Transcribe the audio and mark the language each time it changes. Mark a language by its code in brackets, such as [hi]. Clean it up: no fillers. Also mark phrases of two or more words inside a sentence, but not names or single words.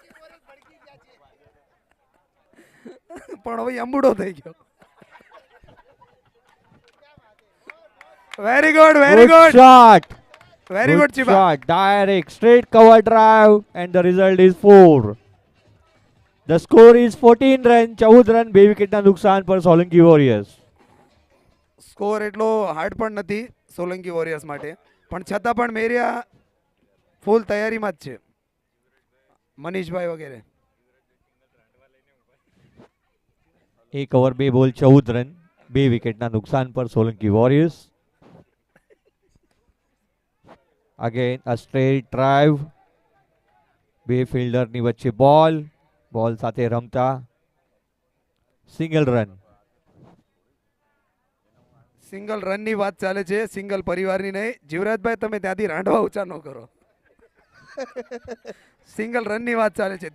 [gu] પણ હવે અંબુડો થઈ ગયો. [en] very good very Good ગુડ shot. very good Good [gu] ચીબા. [en] shot. Direct straight cover drive and the result is 4. The score is [gu] 14 રન 14 રન 2 વિકેટના નુકસાન પર સોલંકી વોરિયર્સ. સ્કોર એટલો હાર્ડ પણ નથી સોલંકી વોરિયર્સ માટે, પણ છતાં પણ મેરિયા ફૂલ તૈયારીમાં જ છે, મનીષભાઈ વગેરે. 1 ઓવર 2 બોલ 14 રન 2 વિકેટના નુકસાન પર સોલંકી વોરિયર્સ. [en] Again a straight drive. [gu] બે ફિલ્ડરની વચ્ચે બોલ સાથે રમતા સિંગલ રન. સિંગલ રનની વાત ચાલે છે, સિંગલ પરિવારની નહીં. જીવરાજભાઈ તમે ત્યાંથી રાંડવા ઊંચા ન કરો. સિંગલ રનની વાત ચાલે છે.